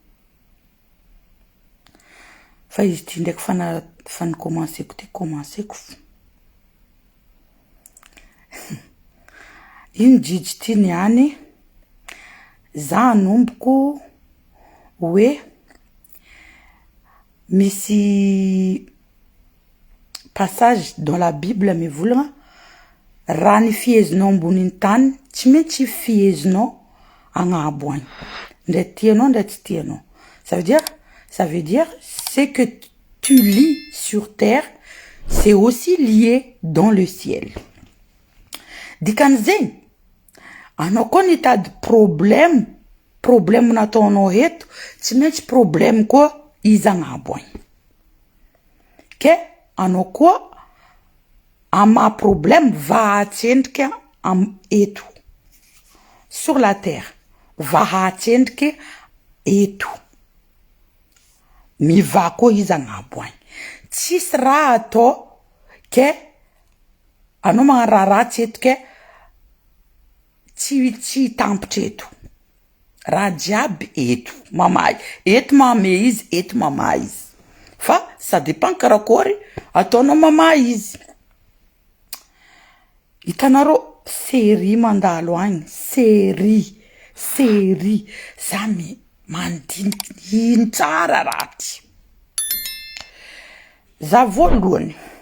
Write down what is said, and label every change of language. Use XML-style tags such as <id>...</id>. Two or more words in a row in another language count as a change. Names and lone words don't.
<mg>Fa izy ty ndraiky fa nikomanseko ty komanseko. Ino jijy ty niany? Za anomboko hoe misy passage</mg> <fr>dans la Bible</fr> <mg>mivolagna raha ny fihezinao ambonin'ny tany tsy maintsy fihezinao agnabo agny. Ndray tianao ndray tsy tianao.</mg> <fr>Ça veut dire c'est que tu lis sur terre, c'est aussi lié dans le ciel.</fr> <mg>Dikan'zegny, anao koa nitady problème nataonao eto, tsy maintsy problème koa izy agnabo agny. Ke anao koa ama problème va atsendrika eto</mg> <fr>sur la terre,</fr> <mg>va atsendrika eto. Miva koa izy agnabo agny. Tsisy raha atao ke anao magnano raha ratsy eto ke tsy tampitra eto. Raha jiaby eto mamay. Eto mamay izy, eto mamay izy. Fa</mg> <fr>ça dépend</fr> <mg>karakory ataonao mamay izy. Hitanareo série mandalo agny, série. Za mandiniky ino tsara raty. Za voalohany.</mg>